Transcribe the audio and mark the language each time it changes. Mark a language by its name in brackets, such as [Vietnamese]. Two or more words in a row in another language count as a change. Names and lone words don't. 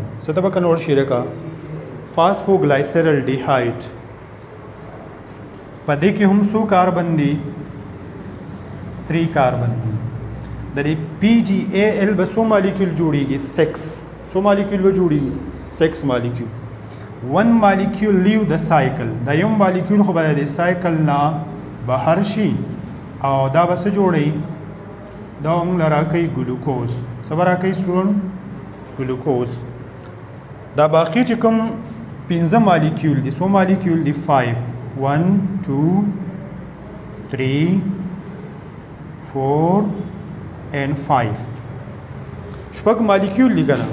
[Pashto] څه ته به کنورټ شي لکه فاسفوګلایسرالډیهایډ. په دې کې هم څو کاربن دي 3 کاربن دي. د دې PGAL به څو مالیکول جوړیږي 6. څو مالیکول به جوړیږي 6 مالیکول. [English] 1 molecule leave the cycle. [Pashto] دا یو مالیکول خو به د سایکل نه بهر شي او دا به څه جوړي دا موږ لرا کوي ګلوکوز. څه به راکوي سټوډنټ ګلوکوز. دا باقي چې کوم 15 مالیکول دي څو مالیکول دي 5 1 2 3 4 and 5 شپږ مالیکول دي کنه.